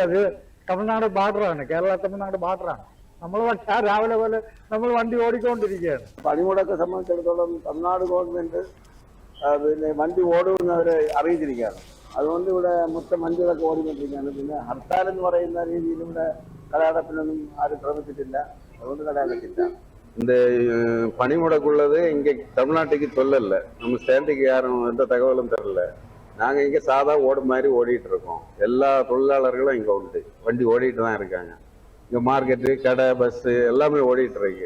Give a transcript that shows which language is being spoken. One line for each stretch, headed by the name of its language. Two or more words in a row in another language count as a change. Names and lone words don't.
Malayalam: അത് തമിഴ്നാട് ബാർഡറാണ്, കേരള തമിഴ്നാട് ബാർഡറാണ്. നമ്മൾ പക്ഷേ രാവിലെ പോലെ നമ്മൾ വണ്ടി ഓടിക്കൊണ്ടിരിക്കുകയാണ്. പണിമുടക്കെ സംബന്ധിച്ചിടത്തോളം തമിഴ്നാട് ഗവൺമെന്റ് പിന്നെ വണ്ടി ഓടുന്നവരെ അറിയിച്ചിരിക്കുകയാണ്. അതുകൊണ്ട് ഇവിടെ മൊത്തം വണ്ടികളൊക്കെ ഓടിക്കൊണ്ടിരിക്കുകയാണ്. പിന്നെ ഹർത്താൽ എന്ന് പറയുന്ന രീതിയിൽ ഇവിടെ കടയടപ്പിനൊന്നും ആരും ശ്രമിച്ചിട്ടില്ല. അതുകൊണ്ട് കടയടച്ചില്ല.
Tamil: இந்த பனிமுடக்குள்ளது இங்கே தமிழ்நாட்டுக்கு சொல்லல. நம்ம ஸ்டாண்டுக்கு யாரும் எந்த தகவலும் தரல. நாங்கள் இங்கே சாதா ஓடு மாதிரி ஓடிட்டு இருக்கோம். எல்லா தொழிலாளர்களும் இங்கே உண்டு, வண்டி ஓடிட்டு தான் இருக்காங்க. இங்கே மார்க்கெட்டு, கடை, பஸ்ஸு எல்லாமே ஓடிட்டு இருக்கு.